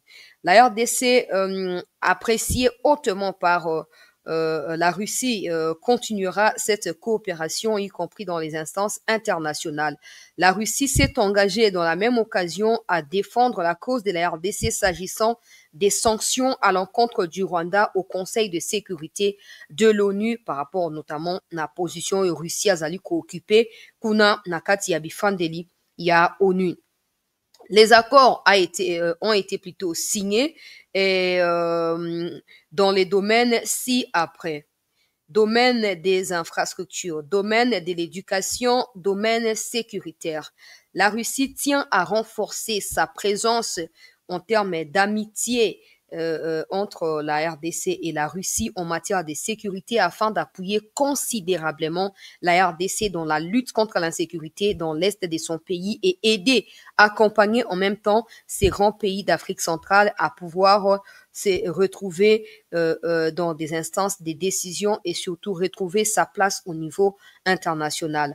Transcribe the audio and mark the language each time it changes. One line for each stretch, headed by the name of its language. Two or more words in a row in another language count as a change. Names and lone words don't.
French: La RDC, appréciée hautement par la Russie, continuera cette coopération, y compris dans les instances internationales. La Russie s'est engagée dans la même occasion à défendre la cause de la RDC s'agissant des sanctions à l'encontre du Rwanda au Conseil de sécurité de l'ONU, par rapport notamment à la position Russie
Lingala: azali ko occupée kuna nakati ya bifandeli ya ONU.
French: Les accords ont été plutôt signés et dans les domaines ci-après. Domaine des infrastructures, domaine de l'éducation, domaine sécuritaire. La Russie tient à renforcer sa présence en termes d'amitié entre la RDC et la Russie en matière de sécurité, afin d'appuyer considérablement la RDC dans la lutte contre l'insécurité dans l'est de son pays et aider, accompagner en même temps ces grands pays d'Afrique centrale à pouvoir se retrouver dans des instances de décision et surtout retrouver sa place au niveau international.